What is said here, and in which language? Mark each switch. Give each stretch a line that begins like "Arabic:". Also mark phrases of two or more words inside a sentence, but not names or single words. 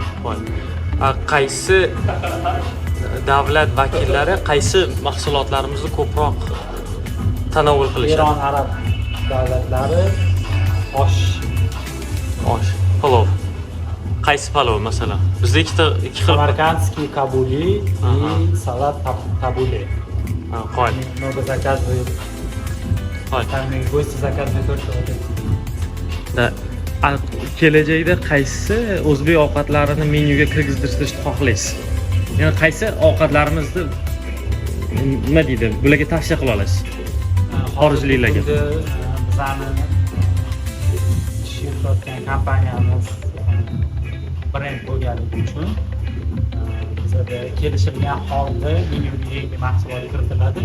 Uzbek: Qaysi davlat vakillari qaysi mahsulotlarimizni ko'proq tanovul qilishadi? Eron arab davlatlari osh, Palov. Qaysi palov masalan? Bizda ikki xil.
Russian: Самаркандский кабули и салат табуле.
Uzbek: Qo'yil.
Russian: Много заказывают. Там гости заказывают только вот эти.
Uzbek: Kelajakda qaysi o'zbek ovqatlarini menyuga kirgiztirishni xohlaysiz? Ya'ni qaysi ovqatlarimizni nima deydi, bularga tavsiya qila olasiz? Xorijliklarga. Bizani ish yuritayotgan kompaniyamiz brend bo'lganligi uchun bizada kelishilgan holda menyuga yangi mahsulot kiritiladi.